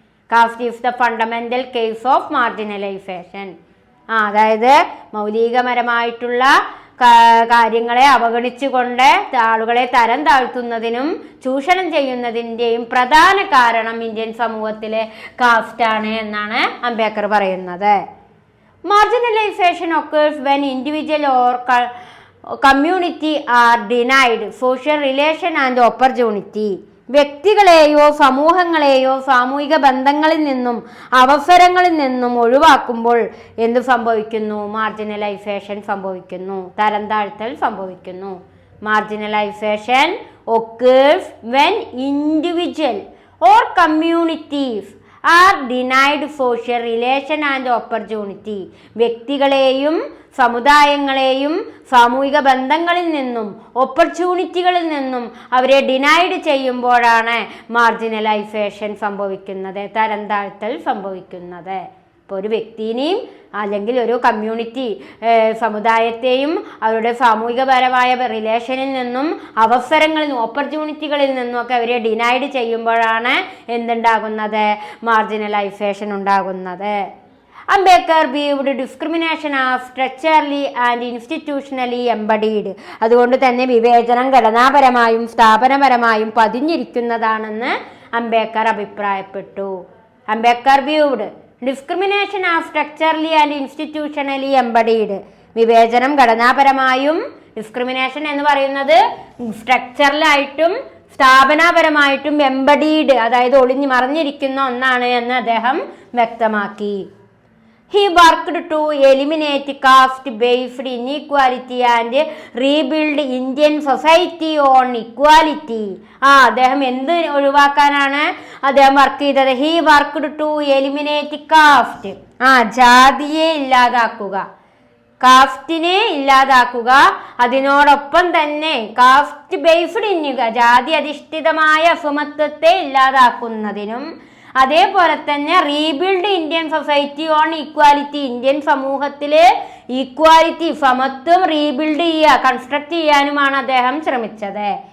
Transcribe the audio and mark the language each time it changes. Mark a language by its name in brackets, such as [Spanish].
[English] Caste is the fundamental case of marginalisation. [Malayalam] അതായത് മൗലികപരമായിട്ടുള്ള കാര്യങ്ങളെ അവഗണിച്ചുകൊണ്ട് ആളുകളെ തരം താഴ്ത്തുന്നതിനും ചൂഷണം ചെയ്യുന്നതിൻ്റെയും പ്രധാന കാരണം ഇന്ത്യൻ സമൂഹത്തിലെ കാസ്റ്റാണ് എന്നാണ് അംബേദ്കർ പറയുന്നത്. [English] Marginalisation occurs when individual or community are denied social relation and opportunity. [Malayalam] വ്യക്തികളെയോ സമൂഹങ്ങളെയോ സാമൂഹിക ബന്ധങ്ങളിൽ നിന്നും അവസരങ്ങളിൽ നിന്നും ഒഴിവാക്കുമ്പോൾ എന്ത് സംഭവിക്കുന്നു? മാർജിനലൈസേഷൻ സംഭവിക്കുന്നു, തരം താഴ്ത്തൽ സംഭവിക്കുന്നു. [English] Marginalisation occurs when individual or communities are denied social relation and opportunity. [Malayalam] വ്യക്തികളെയും സമുദായങ്ങളെയും സാമൂഹിക ബന്ധങ്ങളിൽ നിന്നും ഓപ്പർച്യൂണിറ്റികളിൽ നിന്നും അവരെ ഡിനൈഡ് ചെയ്യുമ്പോഴാണ് മാർജിനലൈസേഷൻ സംഭവിക്കുന്നത്, തരം താഴ്ത്തൽ സംഭവിക്കുന്നത്. ഇപ്പോൾ ഒരു വ്യക്തിനെയും അല്ലെങ്കിൽ ഒരു കമ്മ്യൂണിറ്റി സമുദായത്തെയും അവരുടെ സാമൂഹികപരമായ റിലേഷനിൽ നിന്നും അവസരങ്ങളിൽ നിന്നും ഓപ്പർച്യൂണിറ്റികളിൽ നിന്നും ഒക്കെ അവരെ ഡിനൈഡ് ചെയ്യുമ്പോഴാണ് എന്തുണ്ടാകുന്നത്? മാർജിനലൈസേഷൻ ഉണ്ടാകുന്നത്. [English] Ambedkar viewed discrimination as structurally and institutionally embodied. [Malayalam] അതുകൊണ്ട് തന്നെ വിവേചനം ഘടനാപരമായും സ്ഥാപനപരമായും പതിഞ്ഞിരിക്കുന്നതാണെന്ന് അംബേദ്കർ അഭിപ്രായപ്പെട്ടു. [English] Ambedkar viewed discrimination as structurally and institutionally embodied. [Malayalam] വിവേചനം ഘടനാപരമായും, ഡിസ്ക്രിമിനേഷൻ എന്ന് പറയുന്നത് സ്ട്രക്ചറലായിട്ടും സ്ഥാപനപരമായിട്ടും എംബഡീഡ്, അതായത് ഒളിഞ്ഞു മറിഞ്ഞിരിക്കുന്ന ഒന്നാണ് എന്ന് അദ്ദേഹം വ്യക്തമാക്കി. [English] He worked to eliminate caste-based inequality and rebuild Indian society on equality. [Malayalam] അദ്ദേഹം എന്ത് ഒഴിവാക്കാനാണ് അദ്ദേഹം വർക്ക് ചെയ്തത്? [English] He worked to eliminate caste. [Malayalam] ജാതിയെ ഇല്ലാതാക്കുക, കാസ്റ്റിനെ ഇല്ലാതാക്കുക. അതിനോടൊപ്പം തന്നെ കാസ്റ്റ് ബേസ്ഡ് ജാതി അധിഷ്ഠിതമായ അസമത്വത്തെ ഇല്ലാതാക്കുന്നതിനും അതേപോലെ തന്നെ [English] rebuild Indian society on equality, [Malayalam] Indian സമൂഹത്തിലെ ഈക്വാലിറ്റി സമത്വം റീബിൽഡ് ചെയ്യുക, കൺസ്ട്രക്ട് ചെയ്യാനുമാണ് അദ്ദേഹം ശ്രമിച്ചത്.